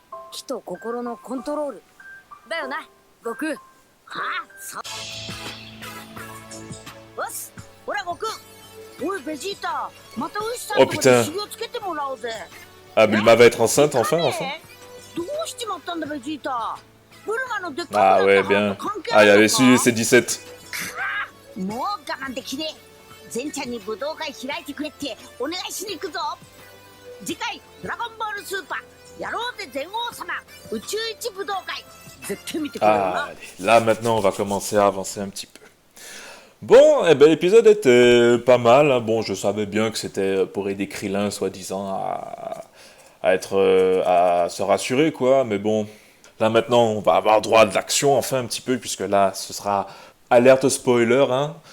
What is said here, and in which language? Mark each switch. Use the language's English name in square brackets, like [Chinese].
[Japanese] 気と心のコントロール。だよな、悟空。はあ、そう。よし、ほら悟空。おいベジータ、またウシさんとこで修行つけてもらおうぜ。 [French] Ah, Bulma va être enceinte enfin, enfin. [Japanese] どうしちまったんだベジータ。ブルマのでっかく [French] Ah ouais, bien. Ah, il avait su, c'est 17. [Japanese] もう我慢できねえ。ゼンちゃんに武道会開いてくれってお願いしに行くぞ。次回ドラゴンボールスーパーやろうぜ全王様宇宙一武道会絶対見てくれよな。 [French] Ah, allez. Là, maintenant, on va commencer à avancer un petit peu. Bon, eh ben, l'épisode était pas mal. Hein. Bon, je savais bien que c'était pour aider Krillin, soi-disant, à se rassurer, quoi. Mais bon, là, maintenant, on va avoir droit de l'action, enfin, un petit peu, puisque là, ce sera alerte spoiler. Hein.